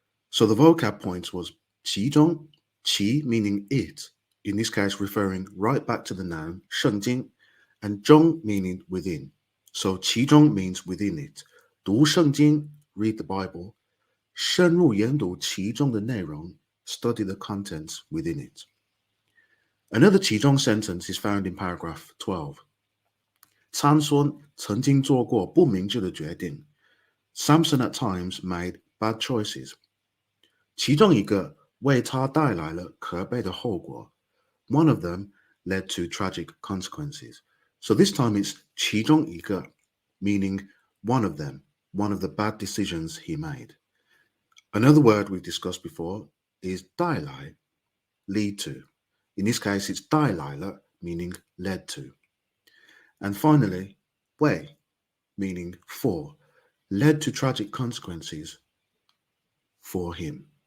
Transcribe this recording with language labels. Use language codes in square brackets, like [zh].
[en] So the vocab point was 其中, 其 meaning it, in this case referring right back to the noun 圣经, and 中 meaning within. So 其中 means within it. [zh] 读圣经, [en] read the Bible. [zh] 深入研读其中的内容, [en] study the contents within it. Another 其中 sentence is found in paragraph 12. [zh] 参孙曾经做过不明智的决定. [en] Samson at times made bad choices. [zh] 其中一个为他带来了可悲的后果. [en] One of them led to tragic consequences. So this time it's 其中一个, meaning one of them, one of the bad decisions he made. Another word we've discussed before is 带来, lead to. In this case, it's 带来了, meaning led to. And finally, 为, meaning for, led to tragic consequences for him.